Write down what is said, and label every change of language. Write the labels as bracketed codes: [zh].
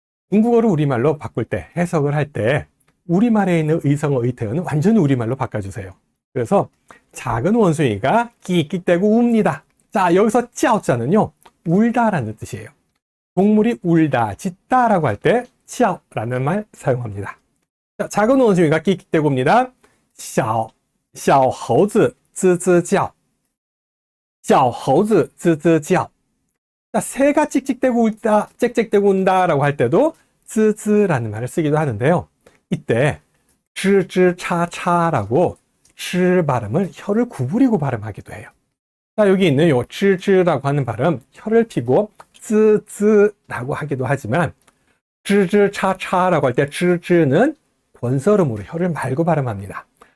[ko] 중국어를 우리말로 바꿀 때 해석을 할 때 우리말에 있는 의성어 의태어는 완전히 우리말로 바꿔주세요. 그래서 작은 원숭이가 끼끼대고 웁니다. 자, 여기서 찌아오자는요 울다라는 뜻이에요. 동물이 울다, 짖다라고 할 때 찌아오라는 말 사용합니다. 자, 작은 원숭이가 끼끼대고 웁니다. [zh] 小猴子吱吱叫, 小猴子吱吱叫. [ko] 자, 새가 찍찍대고 울다, 짹짹대고 운다라고 할 때도 吱吱라는 말을 쓰기도 하는데요. 이때 吱吱차차라고 吱 발음을 혀를 구부리고 발음하기도 해요. 자, 여기 있는 요 吱吱라고 하는 발음 혀를 펴고 吱吱라고 하기도 하지만 吱吱차차라고 할 때 吱吱는 권설음으로 혀를 말고 발음합니다.